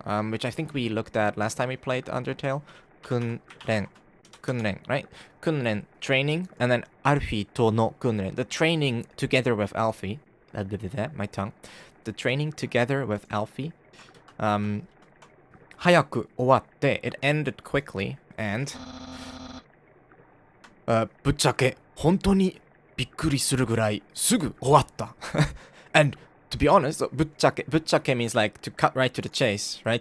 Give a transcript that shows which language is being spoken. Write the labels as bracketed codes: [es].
[en] which I think we looked at last time we played Undertale. Kunren. Kunren, right? Kunren, training, and then Alfie to no kunren. The training together with Alfie. My tongue. The training together with Alfie. [ja] 早く終わって [en] it ended quickly, and [ja] ぶっちゃけ本当にびっくりするぐらいすぐ終わった。 [en] And to be honest, ぶっちゃけ means like to cut right to the chase, right?